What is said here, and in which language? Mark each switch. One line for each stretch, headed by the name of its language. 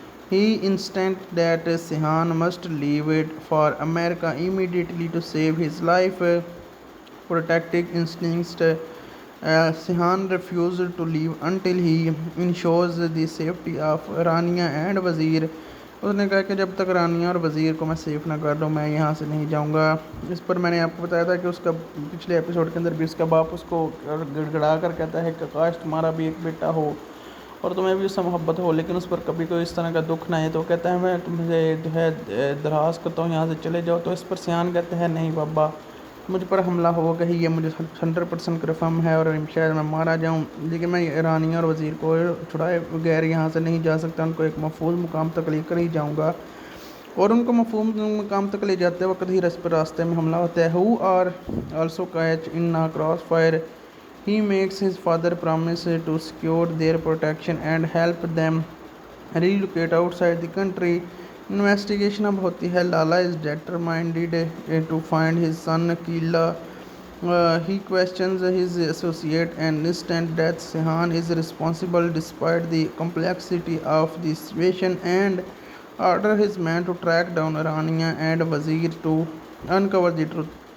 English: He insists that Seyhan must leave for America immediately to save his life. Protective instincts, Seyhan refuses to leave until he ensures the safety of Rania and Wazir.
Urdu: اس نے کہا کہ جب تک رانیہ اور وزیر کو میں safe نہ کر لوں میں یہاں سے نہیں جاؤں گا۔ اس پر میں نے آپ کو بتایا تھا کہ اس کا پچھلے ایپیسوڈ کے اندر بھی اس کا باپ اس کو گڑ گڑا کر کہتا ہے کہ کاش تمہارا بھی ایک بیٹا ہو اور تمہیں بھی اس سے محبت ہو، لیکن اس پر کبھی کوئی اس طرح کا دکھ نہ ہے، تو کہتا ہے میں تمہیں جو ہے درخواست کرتا ہوں یہاں سے چلے جاؤ۔ تو اس پر سیان کہتے ہیں نہیں بابا، مجھ پر حملہ ہوگا ہی، یہ مجھے 100% کنفرم ہے اور شاید میں مارا جاؤں، لیکن میں رانیہ اور وزیر کو چھڑائے بغیر یہاں سے نہیں جا سکتا، ان کو ایک محفوظ مقام تک لے کر ہی جاؤں گا۔ اور ان کو محفوظ مقام تک لے جاتے وقت ہی راستے میں حملہ ہوتا ہے۔
English: who are also caught in a crossfire. He makes his father promise to secure their protection and help them relocate outside the country.
Urdu: Investigation اب ہوتی ہے۔
English: Lala is determined to find his son Keela. He questions his associate and insists that Seyhan is responsible despite the complexity of the situation, and order his men to track down Rania and Wazir to uncover the truth.